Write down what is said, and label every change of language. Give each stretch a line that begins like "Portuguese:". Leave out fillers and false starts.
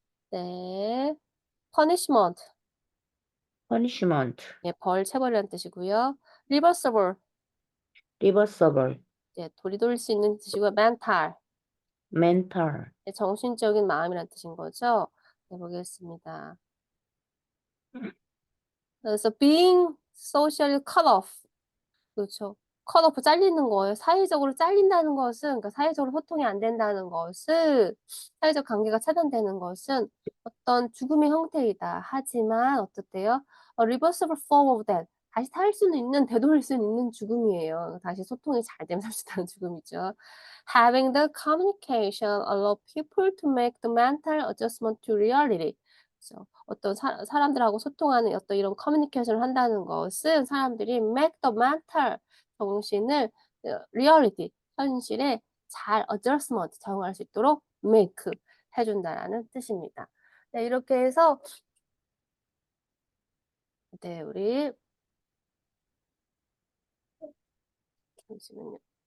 English: 네. punishment. punishment,
Korean: 예, 벌, 체벌이라는 뜻이고요.
English: reversible. reversible,
Korean: 예, 돌이돌릴 수 있는 뜻이고요.
English: mental. mental,
Korean: 예, 정신적인 마음이라는 뜻인 거죠. 네, 보겠습니다.
English: 그래서 being socially cut off.
Korean: 그렇죠. cut off 잘리는 거예요. 사회적으로 잘린다는 것은 그러니까 사회적으로 소통이 안 된다는 것은 사회적 관계가 차단되는 것은 어떤 죽음의 형태이다. 하지만 어떻대요?
English: reversible form of death.
Korean: 다시 살 수는 있는 되돌릴 수는 있는 죽음이에요. 다시 소통이 잘 되면 살 수 있다는 죽음이죠.
English: Having the communication allow people to make the mental adjustment to reality.
Korean: 그래서 어떤 사람들하고 소통하는 어떤 이런 커뮤니케이션을 한다는 것은 사람들이
English: make the mental
Korean: 정신을 reality 현실에 잘 adjustment 적응할 수 있도록 make 해준다라는 뜻입니다. 네, 이렇게 해서 네, 우리 잠시만요.